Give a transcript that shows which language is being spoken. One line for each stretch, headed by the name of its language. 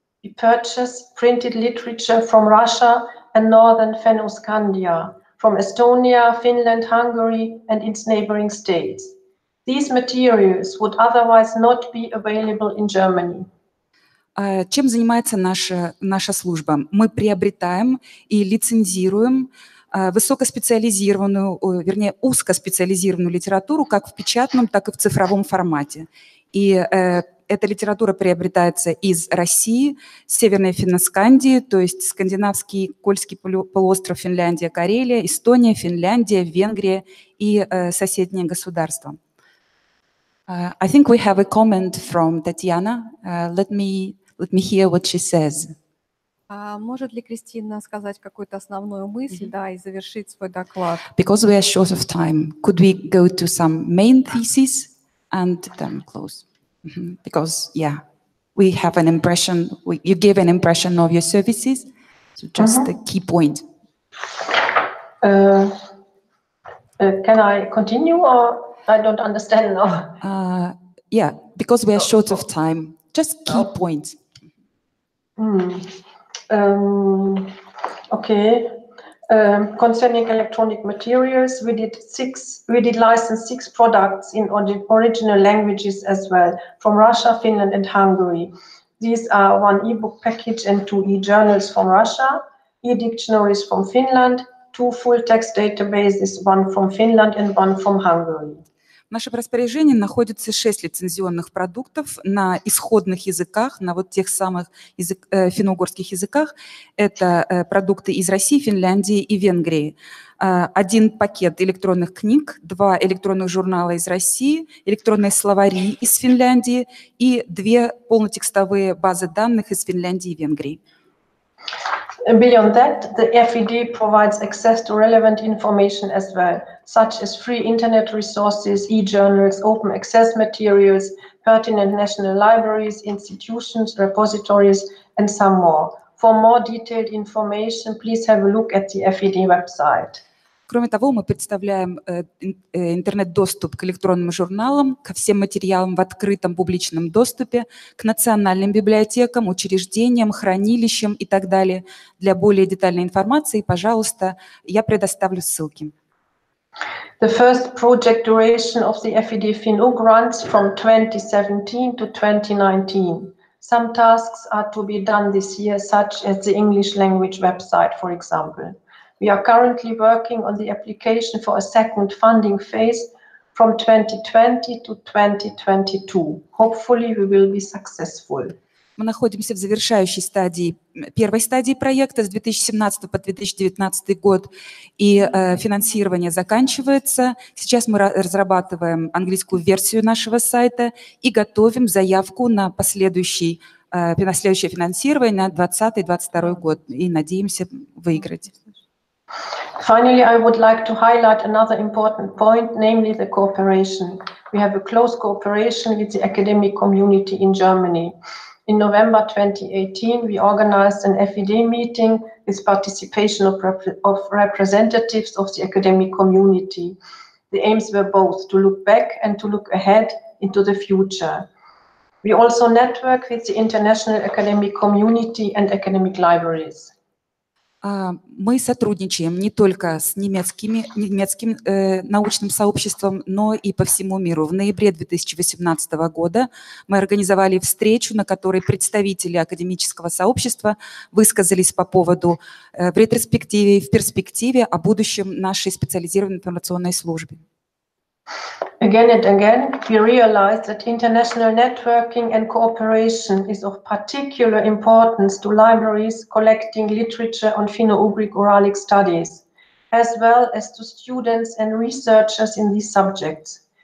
English: We purchase printed literature from Russia and northern Fennoscandia, from Estonia, Finland, Hungary, and its neighboring states. These materials would otherwise not be available in Germany.
Russian: Чем занимается наша служба? Мы приобретаем и лицензируем высокоспециализированную, вернее, узкоспециализированную литературу как в печатном, так и в цифровом формате. И эта литература приобретается из России, Северной Финноскандии, то есть скандинавский, Кольский полуостров, Финляндия, Карелия, Эстония, Финляндия, Венгрия и соседние государства.
English: I think we have a comment from Tatiana. Let me hear what she says.
Russian: Может ли Кристина сказать какую-то основную мысль, да, и завершить свой доклад?
English: Because we are short of time, could we go to some main thesis and then close? Because, yeah, we have an impression, you gave an impression of your services, so just the key point. Can I continue or I don't understand now? Yeah, because we are short of time, just key points. Okay. Concerning electronic materials, we did license 6 products in original languages as well, from Russia, Finland, and Hungary. These are 1 ebook package and 2 e-journals from Russia, e-dictionaries from Finland, 2 full-text databases, 1 from Finland and 1 from Hungary.
Russian: В нашем распоряжении находится 6 лицензионных продуктов на исходных языках, на вот тех самых финно-угорских языках. Это продукты из России, Финляндии и Венгрии. 1 пакет электронных книг, 2 электронных журнала из России, электронные словари из Финляндии и 2 полнотекстовые базы данных из Финляндии и Венгрии.
English: Beyond that, the FED provides access to relevant information as well, such as free internet resources, e-journals, open access materials, pertinent national libraries, institutions, repositories, and some more. For more detailed information, please have a look at the FED website.
Russian: Кроме того, мы представляем интернет-доступ к электронным журналам, ко всем материалам в открытом публичном доступе, к национальным библиотекам, учреждениям, хранилищам и так далее. Для более детальной информации, пожалуйста, я предоставлю ссылки.
English: The first project duration of the FED FINUG runs from 2017 to 2019. Some tasks are to be done this year, such as the English language website, for example. We are currently working on the application for a second funding phase from 2020 to 2022. Hopefully, we will be successful.
Russian: Мы находимся в завершающей стадии, первой стадии проекта с 2017 по 2019 год, и финансирование заканчивается. Сейчас мы разрабатываем английскую версию нашего сайта и готовим заявку на последующее финансирование на 2020-2022 год и надеемся выиграть.
English: Finally, I would like to highlight another important point, namely the cooperation. We have a close cooperation with the academic community in Germany. In November 2018, we organized an FED meeting with participation of representatives of the academic community. The aims were both to look back and to look ahead into the future. We also network with the international academic community and academic libraries.
Russian: Мы сотрудничаем не только с немецким научным сообществом, но и по всему миру. В ноябре 2018 года мы организовали встречу, на которой представители академического сообщества высказались по поводу в ретроспективе и в перспективе о будущем нашей специализированной информационной службы.
English: Again and again, we realize that international networking and cooperation is of particular importance to libraries collecting literature on Finno-Ugric Uralic studies, as well as to students and researchers in these subjects.